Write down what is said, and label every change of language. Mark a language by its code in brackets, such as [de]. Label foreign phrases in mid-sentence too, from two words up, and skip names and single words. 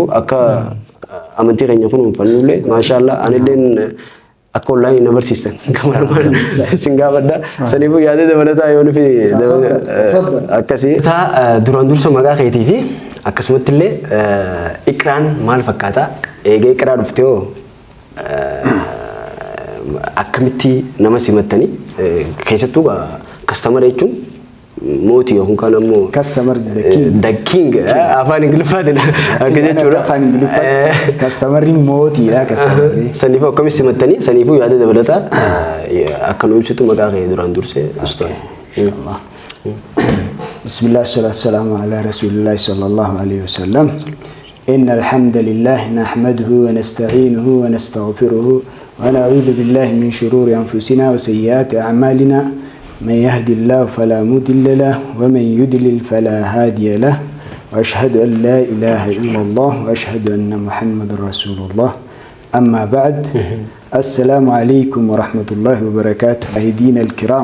[om] akka amantii keenya kunuunfannullee maashaallah anilleen akka online na barsiistan kamalumaan isin gaafadha saniifuu yaada dabalataa yoo nufi akkasii duraan dursa maqaa keetii fi akkasumatti illee Iqraan maal fakkaata eegee Iqraa dhuftee hoo akkamitti nama simattanii keessattuu kastamara jechuun mootii yookaan kan ammoo customer [en] the king [om] afaan Ingiliffaatiin akka jechuudha afaan Ingiliffaa customerri mootiidha customerri saniifuu akkamitti simattanii saniifuu yaada dabalataa akka nu ibsitu maqaa kee duraan dursee ustaaz [ar] إن شاء الله بسم الله صلى الله على رسول الله صلى الله عليه وسلم إن الحمد لله نحمده ونستعينه ونستغفره ونعوذ بالله من شرور أنفسنا وسيئات أعمالنا من يهدي الله فلا مضل له ومن يضلل فلا هادي له وأشهد أن لا إله إلا الله وأشهد أن محمد رسول الله أما بعد السلام عليكم ورحمة الله وبركاته أهدينا الكرام